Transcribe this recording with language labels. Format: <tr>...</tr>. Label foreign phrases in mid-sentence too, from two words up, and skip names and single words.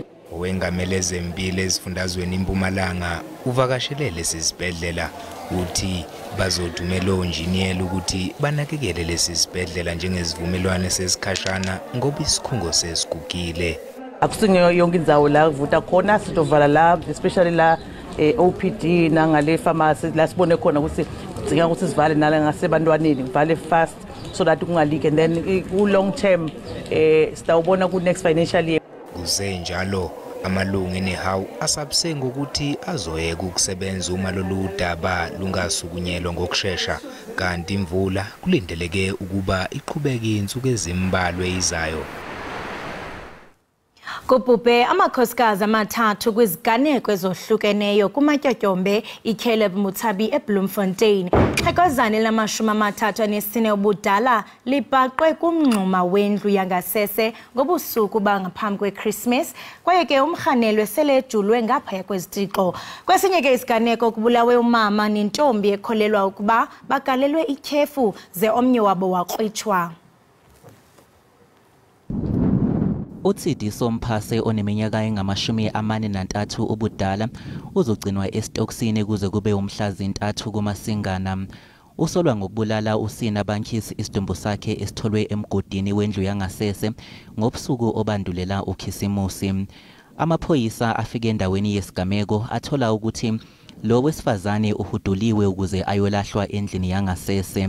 <zu>Owengamele zempilo ezifundazweni eMpumalanga uvakashelele lesibhedlela uthi bazothumela onjiniyela ukuthi banakekele lesibhedlela njengezivumelwano sesikhashana ngoba isikhungo sesigugile.</zu> <ss>Akusinyo yonke indzawo la kuvuta khona sitovala la especially la OPD nangale pharmacy la sibone khona ukuthi sidinga ukuthi sivale nala ngasebantwaneni ngivale fast</ss> <en>so that</en> <ss>kungalike</ss> <en>and then</en> <ss>ku</ss> <en>long term</en> <ss>sitawubona ku</ss> <en>next financial year.</en> <zu>Kusenjalo amalungu enehawu asabise ngokuthi azoyeka ukusebenza uma lolu daba lungasukunyelwa ngokusheshsha kanti imvula kulindeleke ukuba iqhubeke insuku ezimbalwa ezizayo.</zu> <xh>Kubhubhe amakhosikazi amathathu kwiziganeko ezohlukeneyo kumatyotyombe iCaleb Muthabi eBloemfontein. Xhekozane lamashumi-34 ubudala libhaqwe kumngxuma wendlu yangasese ngobusuku bangaphambi kweChristmas kwaye ke umrhanelwe sele ejulwe ngaphaya kwezitixo. Kwesinye ke isiganeko kubulawe umama nentombi ekholelwa ukuba bagalelwe ityhefu ze omnye wabo waqwitshwa.</xh> <zu>Utsidi Somphase oneminyaka engama-43 ubudala uzogcinwa esitokisini kuze kube umhla zi-3 kuMasingana. Usolwa ngokubulala usina Bankisi isidumbu sakhe esitholwe emgodini wendlu yangasese ngobusuku obandulela uKhisimusi. Amaphoyisa afike endaweni yesigameko athola ukuthi lo wesifazane uhuduliwe ukuze ayolahlwa endlini yangasese.</zu>